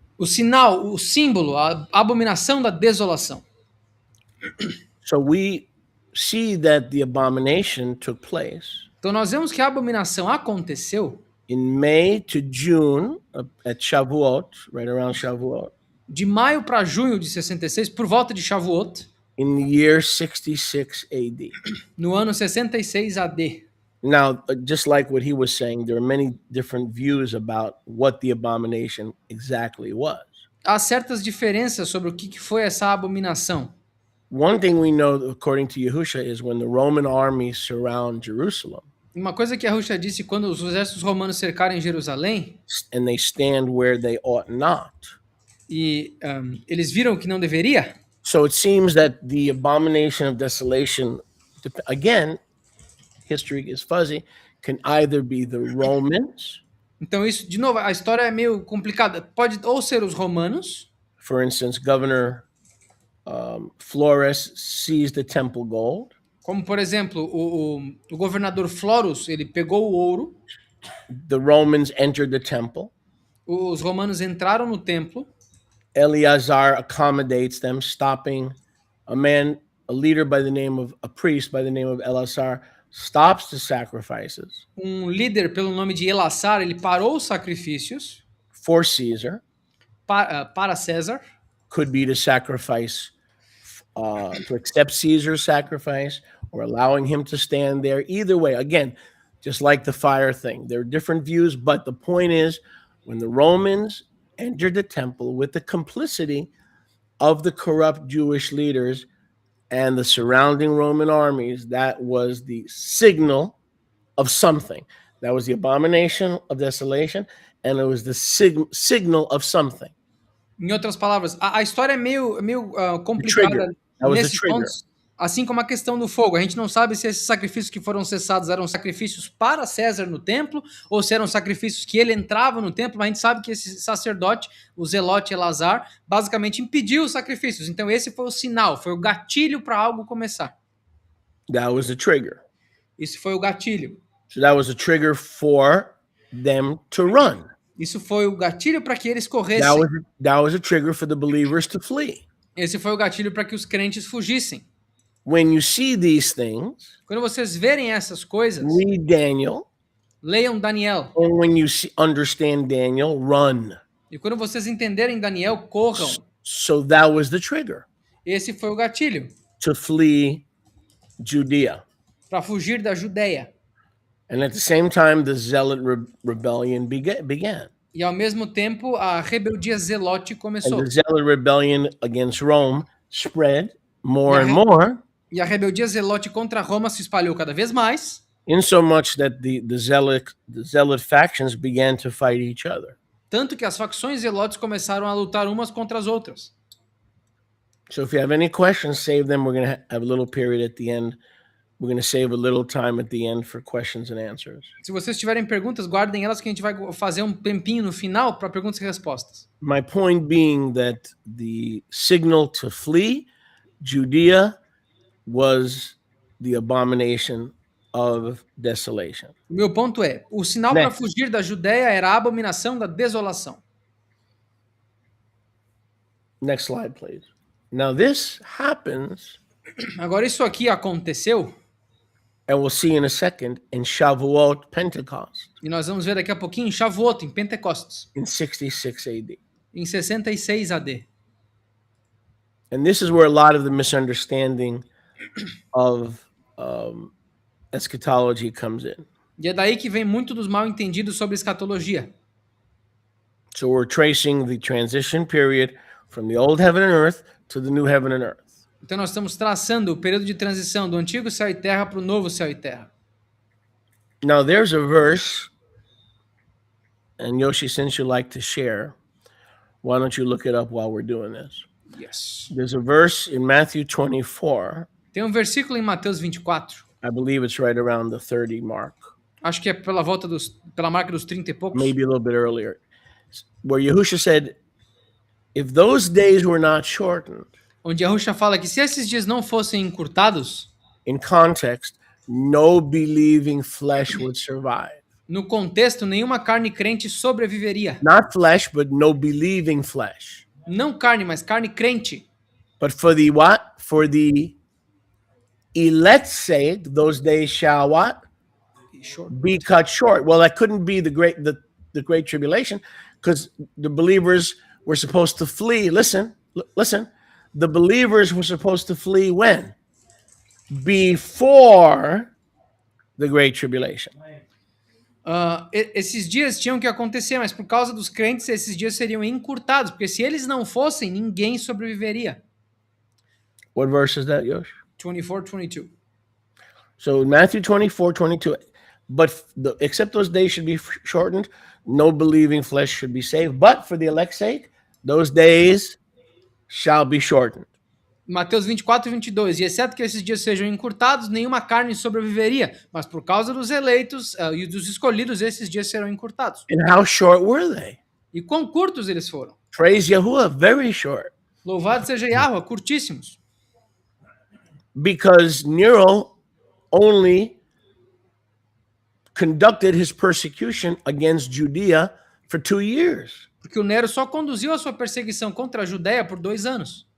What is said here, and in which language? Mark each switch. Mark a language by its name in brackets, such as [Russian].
[Portuguese] O sinal, o símbolo, a abominação da desolação. [English] So we see that the abomination took place. [Portuguese] Então nós vemos que a abominação aconteceu [English] in May to June at Shavuot, right around Shavuot. [Portuguese] De maio para junho de 66, por volta de Shavuot. [English] In the year 66 AD. [Portuguese] No ano 66 AD. [English] Now, just like what he was saying, there are many different views about what the abomination exactly was. [Portuguese] Há certas diferenças sobre o que foi essa abominação. [English] One thing we know, according to Yahusha, is when the Roman armies surround Jerusalem. [Portuguese] Uma coisa que Yahusha disse quando os exércitos romanos cercarem Jerusalém. [English] And they stand where they ought not. [Portuguese] E eles viram que não deveria. [English] So it seems that the abomination of desolation, again, history is fuzzy, can either be the Romans. [Portuguese] Então isso, de novo, a história é meio complicada. Pode ou ser os romanos. [English] For instance, Governor Flores seized the temple gold. [Portuguese] Como, por exemplo, o governador Florus, ele pegou o ouro, [English] The Romans entered the temple. [Portuguese] os romanos entraram no templo, [English] Eleazar accommodates them, stopping a leader by the name of, a priest by the name of Eleazar, stops the sacrifices [Portuguese] líder pelo nome de Elassar, ele parou os sacrifícios [English] for Caesar. [Portuguese] para César, [English] Could be to sacrifice, to accept Caesar's sacrifice or allowing him to stand there. Either way, again, just like the fire thing, there are different views, but the point is when the Romans entered the temple with the complicity of the corrupt Jewish leaders and the surrounding Roman armies, that was the signal of something. That was the abomination of desolation, and it was the signal of something. [Portuguese] Em outras palavras, a história é meio complicada nesse ponto, assim como a questão do fogo. A gente não sabe se esses sacrifícios que foram cessados eram sacrifícios para César no templo ou se eram sacrifícios que ele entrava no templo, mas a gente sabe que esse sacerdote, o zelote Elazar, basicamente impediu os sacrifícios. Então esse foi o sinal, foi o gatilho para algo começar. [English] That was the trigger. [Portuguese] Isso foi o gatilho. [English] So that was a trigger for them to run. [Portuguese] Isso foi o gatilho para que eles corressem. [English] That was a trigger for the believers to flee. [Portuguese] Esse foi o gatilho para que os crentes fugissem. [English] When you see these things, [Portuguese] quando vocês verem essas coisas, [English] read Daniel. [Portuguese] Leiam Daniel. [English] And when you understand Daniel, run. [Portuguese] E quando vocês entenderem Daniel, corram. [English] So that was the trigger. [Portuguese] Esse foi o gatilho. [English] To flee Judea. [Portuguese] Para fugir da Judeia. [English] And at the same time, the Zealot rebellion began. [Portuguese] E ao mesmo tempo, a rebeldia zelote começou. [English] And the Zealot rebellion against Rome spread more and more. [Portuguese] E a rebeldia zelote contra Roma se espalhou cada vez mais. [English] In so much that the zealot factions began to fight each other. [Portuguese] Tanto que as facções zelotes começaram a lutar umas contra as outras. [English] So if you have any questions, save them. We're going to have a little period at the end. We're going to save a little time at the end for questions and answers. [Portuguese] Se vocês tiverem perguntas, guardem elas que a gente vai fazer um tempinho no final para perguntas e respostas. [English] My point being that the signal to flee Judea was the abomination of desolation. [Portuguese] O meu ponto é, o sinal para fugir da Judeia era a abominação da desolação. [English] Next slide, please. Now this happens. [Portuguese] Agora isso aqui aconteceu. [English] And we'll see in a second in Shavuot, Pentecost. [Portuguese] E nós vamos ver daqui a pouquinho em Shavuot, em Pentecostes. [English] In 66 AD. [Portuguese] Em 66 AD. [English] And this is where a lot of the misunderstanding of eschatology comes in. [Portuguese] E é daí que vem muito dos mal entendidos sobre escatologia. [English] So we're tracing the transition period from the old heaven and earth to the new heaven and earth. [Portuguese] Então nós estamos traçando o período de transição do antigo céu e terra para o novo céu e terra. [English] Now there's a verse, and Yoshi, since you like to share, why don't you look it up while we're doing this? Yes. There's a verse in Matthew 24. [Portuguese] Tem versículo em Mateus 24. [English] I believe it's right around the 30 mark. [Portuguese] Acho que é pela marca dos 30 e poucos. [English] Maybe a little bit earlier. Where Yahushua said, if those days were not shortened, [Portuguese] onde Yahushua fala que se esses dias não fossem encurtados, [English] in context, no believing flesh would survive. [Portuguese] No contexto, nenhuma carne crente sobreviveria. [English] Not flesh, but no believing flesh. [Portuguese] Não carne, mas carne crente. [English] But for the what? For the elect's sake, those days shall what? Be cut short. Well, that couldn't be the great tribulation, because the believers were supposed to flee. Listen. The believers were supposed to flee when? Before the Great Tribulation. [Portuguese] Esses dias tinham que acontecer, mas por causa dos crentes, esses dias seriam encurtados, porque se eles não fossem, ninguém sobreviveria. [English] What verse is that, Yosh? 24:22. So Matthew 24:22. But except those days should be shortened, no believing flesh should be saved. But for the elect's sake, those days shall be shortened. [Portuguese] Mateus 24:22. E exceto que esses dias sejam encurtados, nenhuma carne sobreviveria. Mas por causa dos eleitos e dos escolhidos, esses dias serão encurtados. [English] And how short were they? [Portuguese] E quão curtos eles foram? [English] Praise Yahuwah, very short. [Portuguese] Louvado seja Yahweh, curtíssimos. [English] Because Nero only conducted his persecution against Judea for 2 years, [Portuguese] Porque o Nero só conduziu a sua perseguição contra a Judéia por 2 anos,